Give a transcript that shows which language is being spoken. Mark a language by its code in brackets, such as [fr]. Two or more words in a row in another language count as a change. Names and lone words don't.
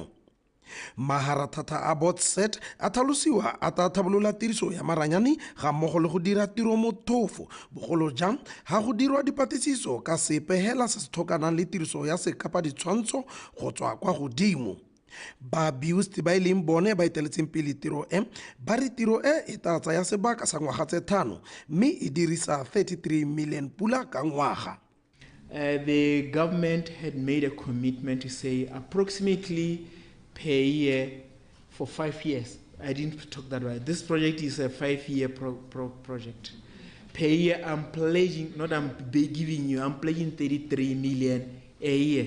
[tn] Maharathata a BOTSAT a tlhalosiwa a tla tlhabolola tiriso ya maranyane ga mmogo le go dira tiro motlhofo bogolo jang ga go dirwa dipatlisiso ka sepehela se se tlhokanang le tiriso ya sekapa ditshwantsho go tswa kwa godimo. Ba BOCRA ba ileng bone ba iteletseng pele tiro ba re tiro e tla tsaya sebaka sa ngwaga tse 5 mme e dirisa 33 million pula ka ngwaga. [en] The government had made a commitment to say approximately per year for 5 years. I didn't talk that right. This project is a 5-year project. Per year, I'm pledging, not I'm giving you, I'm pledging 33 million a year.